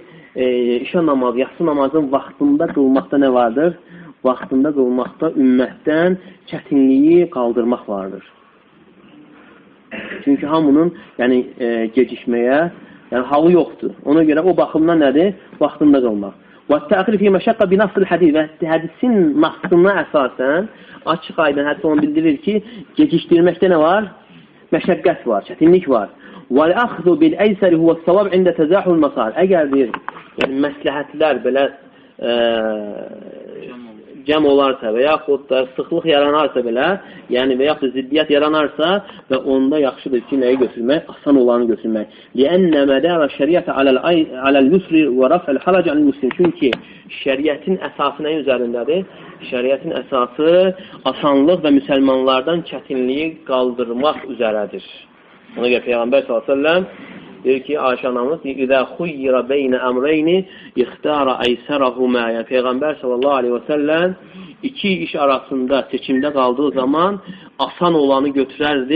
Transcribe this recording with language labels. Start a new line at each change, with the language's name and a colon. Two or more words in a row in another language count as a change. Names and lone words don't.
Azerbaijani: Deməli, işə namazı, yatsı namazın vaxtında qılmaqda nə vardır? Vaxtında qılmaqda ümmətdən çətinliyi qaldırmaq vardır. Çünki hamının yəni, gecikməyə halı yoxdur. Ona görə o baxımdan nədir? Vaxtında qılmaq.
Arabic: وَالتَّأْخِرِ فِي مَشَقَّ بِنَفْسِ الْحَدِيثِ
Azerbaijani: Və hədisin nafsına əsasən açıq aydın hədis onu bildirir ki, gecikdirməkdə nə var? Məşəqqət var, çətinlik var.
Arabic: وَالْأَخْذُ بِالْأَيْسَرِ هُوَ الصَّوَابِ عِنْدَ تَزَاحُ الْمَصَالِ
Azerbaijani: Əgər deyir, yəni məsləhətlər belə cəm olarsa və yaxud da sıxlıq yaranarsa belə, yəni və yaxud da ziddiyyət yaranarsa və onda yaxşıdır ki, nəyi götürmək? Asan olanı götürmək.
Arabic: لِأَنَّ مَدَارَ الشَّرِيَةَ عَلَى الْيُسْرِ وَرَفْعِ الْحَرَجِ عَنِ الْمُسْلِمِ
Azerbaijani: Çünki şəriətin əsası nəyin üzərindədir? Şəriətin əsası asanlıq və müsəlmanlardan çətinliyi qaldırmaq üzərədir. Ona görə Peyğəmbər s.ə.v deyir ki, Ayşə anamız
Arabic: إذا خير بين أمرين اختار أيسرهما
Azerbaijani: Yəni Peyğəmbər s.ə.v iki iş arasında seçimdə qaldığı zaman asan olanı götürərdi.